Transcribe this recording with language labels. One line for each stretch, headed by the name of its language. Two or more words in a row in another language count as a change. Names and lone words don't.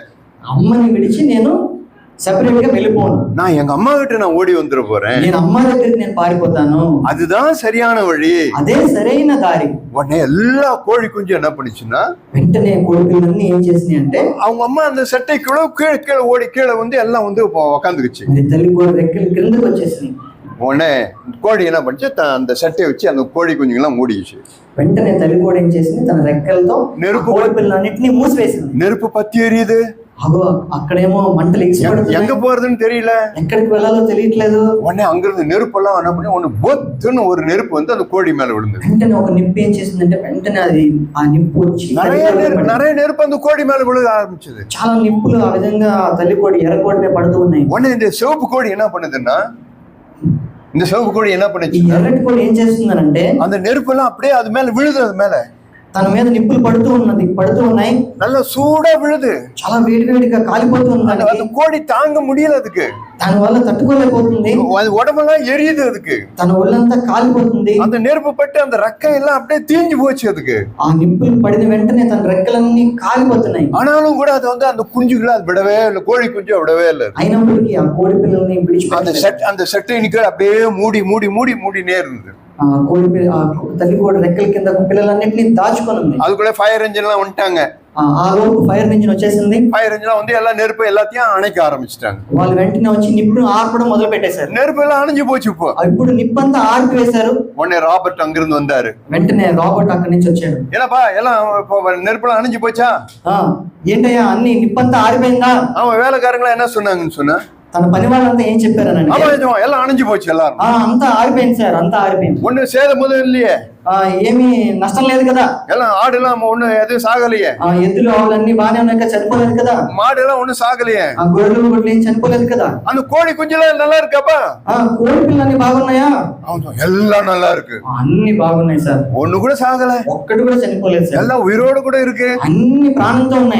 Telugu: అమ్మని విడిచి నేను సెపరేట్ గా వెళ్ళిపోను.
Tamil: நான் எங்க అమ్மா கிட்ட நான் ஓடி வந்துட போறேன்.
Telugu: నేను అమ్మ దగ్గరికి నేను పారిపోతాను.
Tamil: அதுதான் சரியான வழி.
Telugu: అదే సరైన దారి.
Tamil: உடனே எல்லா கோழி குஞ்சு என்ன பண்ணுச்சுன்னா,
Telugu: వెంటనే కోడి పిల్లలన్నీ ఏం చేసినాయి అంటే
Tamil: அவங்க அம்மா அந்த சட்டைக்குள்ள கீழே ஓடி கீழே வந்து எல்லாம் வந்து உக்காந்துக்குச்சு.
Telugu: తల్లి కోడి రెక్కలు కిందకు వచ్చేసినాయి.
Tamil: உடனே கோழி என்ன பண்ணுச்சு, அந்த சட்டையை வச்சு அந்த கோழி குஞ்சுங்கெல்லாம் மூடிச்சு.
Telugu: వెంటనే తల్లి కోడి ఏం చేసింది, తన రెక్కలతో కోడి పిల్లలన్నింటినీ మూసివేసింది.
Tamil: நெருப்பு பத்தி எரியுது.
Telugu: అగో అక్కడేమో మంటలు
Tamil: எங்க போறதுன்னு தெரியல,
Telugu: ఎక్కడికి వెళ్ళాలో తెలియట్లేదు.
Tamil: உடனே அங்கிருந்து நெருப்பெல்லாம் என்ன பண்ணி ஒண்ணு பொத்துன்னு ஒரு நெருப்பு வந்து அந்த கோழி மேல விழுந்தது.
Telugu: వెంటనే ఒక నిప్పు ఏం చేసిందంటే వెంటనే అది ఆ నిప్పు వచ్చి
Tamil: நிறைய நெருப்பு அந்த கோழி மேல விழுக ஆரம்பிச்சது.
Telugu: చాలా నిప్పులు ఆ విధంగా తల్లి కోడి ఎర్ర కోడి మీద పడుతూ ఉన్నాయి.
Tamil: உடனே இந்த சிவப்பு கோழி என்ன பண்ணுதுன்னா, இந்த சிவப்பு கோழி என்ன பண்ணுச்சு,
Telugu: ఈ ఎర్రటి కోడి ఏం చేస్తుందనంటే
Tamil: அந்த நெருப்பு எல்லாம் அப்படியே அது மேல விழுது. அது மேல
Telugu: తన మీద నిప్పులు పడుతూ ఉన్నాయి.
Tamil: நல்லா சூடா விழுது.
Telugu: చాలా వేడిగా కాలిపోతూ ఉంది.
Tamil: அந்த கோழி தாங்க முடியல, அதுக்கு
Telugu: దాని వల్ల తట్టుకోలేకపోతుంది.
Tamil: அது உடம்பெல்லாம் எரியுது, அதுக்கு
Telugu: తన ఒళ్ళంతా కాలిపోతుంది.
Tamil: அந்த நெருப்பு பட்டு அந்த ரெக்கை எல்லாம் அப்படியே தீஞ்சு போச்சு. அதுக்கு
Telugu: ఆ నిప్పులు పడిన వెంటనే తన రెక్కలన్నీ కాలిపోతున్నాయి.
Tamil: ஆனாலும் கூட அது வந்து அந்த குஞ்சுகளை அது விடவே இல்லை, கோழி குஞ்சு விடவே இல்லை.
Telugu: అయినప్పటికీ ఆ కోడి పిల్లల్ని విడిచిపెట్టలేదు.
Tamil: அந்த சட்டைக்கு அப்படியே மூடினே இருந்தது.
Telugu: తల్లి కోడి రెక్కల కింద పిల్లలన్నింటినీ దాచుకొని ఉంది.
Tamil: அதுக்குள்ள
English: fire engine
Tamil: எல்லாம் வந்துட்டாங்க.
Telugu: ఆ లోపు
English: fire engine
Telugu: వచ్చేసింది.
English: fire engine
Tamil: வந்து எல்லா நெருப்பு எல்லாத்தையும் அணைக்க ஆரம்பிச்சிட்டாங்க.
Telugu: వాళ్ళు వెంటనే వచ్చి నిప్పును ఆర్పడం మొదలు పెట్టేశారు.
Tamil: நெருப்பு எல்லாம் அணைஞ்சு போச்சு.
Telugu: ఇప్పుడు నిప్పంతా ఆర్పివేశారు.
Tamil: உடனே ராபர்ட் அங்கிருந்து வந்தாரு.
Telugu: వెంటనే రాబర్ట్ అక్కడి నుంచి వచ్చాడు.
Tamil: ஏன்னாப்பா எல்லாம் நெருப்புலாம் அணைஞ்சு போச்சா?
Telugu: ఏంటయ్యా అన్ని నిప్పంతా ఆరిపోయిందా?
Tamil: அவன் வேலைக்காரங்களா என்ன சொன்னாங்கன்னு சொன்னா,
Telugu: తన పని వాళ్ళంతా ఏం చెప్పారనంటే,
Tamil: எல்லாம் அணைஞ்சு போச்சு, எல்லாரும்
Telugu: అంతా ఆరిపోయింది సార్, అంతా ఆరిపోయింది.
Tamil: ஒண்ணு சேதம் முதல் இல்லையே,
Telugu: ఏమీ నష్టం లేదు కదా,
Tamil: எல்லாம் ஆடு எல்லாம் ஒண்ணு எதுவும் சாகலையே,
Telugu: ఎద్దులు ఆవులన్నీ బానే ఉన్నాయి కదా, చనిపోలేదు కదా,
Tamil: மாடு எல்லாம் ஒண்ணு சாகலையே,
Telugu: గొర్రెలు గొడ్లు ఏం చనిపోలేదు కదా,
Tamil: அந்த கோழி குஞ்செல்லாம் நல்லா இருக்காப்பா,
Telugu: కోడి పిల్లలు బాగున్నాయా?
Tamil: எல்லாம் நல்லா இருக்கு,
Telugu: అన్ని బాగున్నాయి సార్,
Tamil: ஒண்ணு கூட சாகல,
Telugu: ఒక్కటి కూడా చనిపోలేదు సార్,
Tamil: எல்லாம் உயிரோடு கூட இருக்கு,
Telugu: అన్ని ప్రాణంతో ఉన్నాయి.